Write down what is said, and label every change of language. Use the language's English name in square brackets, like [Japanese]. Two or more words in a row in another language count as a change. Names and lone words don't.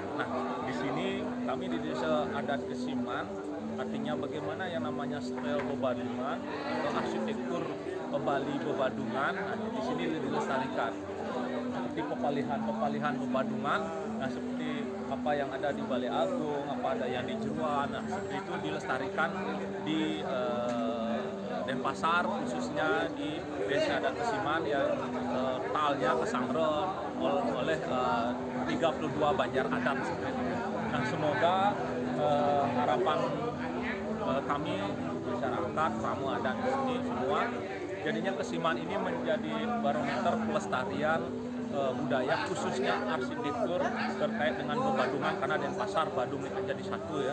[Indonesian] Nah, di sini kami di Desa Adat Kesiman, artinya bagaimana yang namanya style bebadungan atau arsitektur Bali bebadungan, di sini dilestarikan. Seperti pepalihan bebadungan, nah seperti apa yang ada di Balai Agung, apa ada yang di Jeruan, nah seperti itu dilestarikan di Denpasar, khususnya di Desa Adat Kesiman yang talnya kesangron oleh 32 banjar adat seperti itu. Nah, semoga harapan kami masyarakat, tamu adat di sini semua, jadinya Kesiman ini menjadi barometer pelestarian budaya, khususnya arsitektur terkait dengan bebadungan, karena Denpasar Badung itu jadi satu ya.